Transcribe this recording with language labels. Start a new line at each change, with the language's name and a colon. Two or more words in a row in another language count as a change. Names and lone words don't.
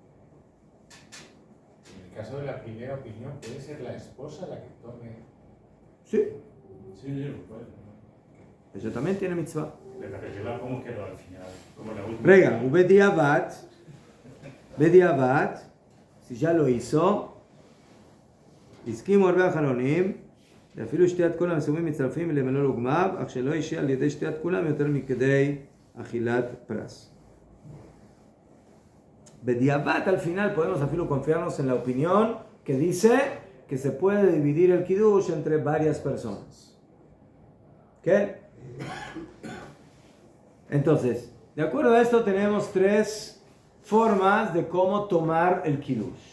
Spanish: En el caso de la primera opinión, ¿puede ser la esposa la que tome? Sí. Sí, puede. Ella también tiene mitzvah. La regla, ¿cómo quedó al final? Como la última. Rega, Bediabat, si ya lo hizo,
Hebrew: הסכימו הרבה החלונים, ואפילו שתיית כולם מסוימים מצטרפים למלול וגמר, אך שלא יישאר על ידי שתיית כולם יותר מכדי אכילת פרס.
Spanish: Bediabat, al final podemos afilo confiarnos en la opinión que dice que se puede dividir el Kiddush entre varias personas. ¿Qué? Entonces, de acuerdo a esto tenemos tres formas de cómo tomar el kiddush.